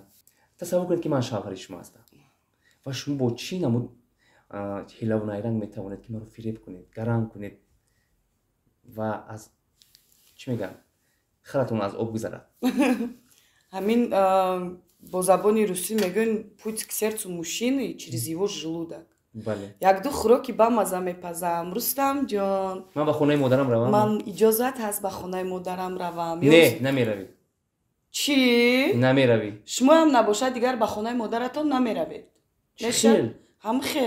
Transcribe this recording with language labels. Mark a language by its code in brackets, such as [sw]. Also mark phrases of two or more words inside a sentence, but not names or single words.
[tg] тасаввур кунед ки ман шавҳари шумо ҳастам ва шумо бо чӣ намуд ҳилаву найранг метавонед ки маро фиреб кунед гарам кунед ва аз чӣ мегӯям харатон аз об гузарад. ҳамин бо забони русӣ мегӯян [ru] путь к сердцу мужчины через его желудок. [tg] бале як-ду хӯроки бамаза мепазам. рустам ҷон, ман ба хонаи модарам равам ман иҷозат ҳаст ба хонаи модарам равам? не намеравӣ чӣ намеравӣ шумоам набошад дигар ба хонаи модаратон намеравед? хел ҳам хел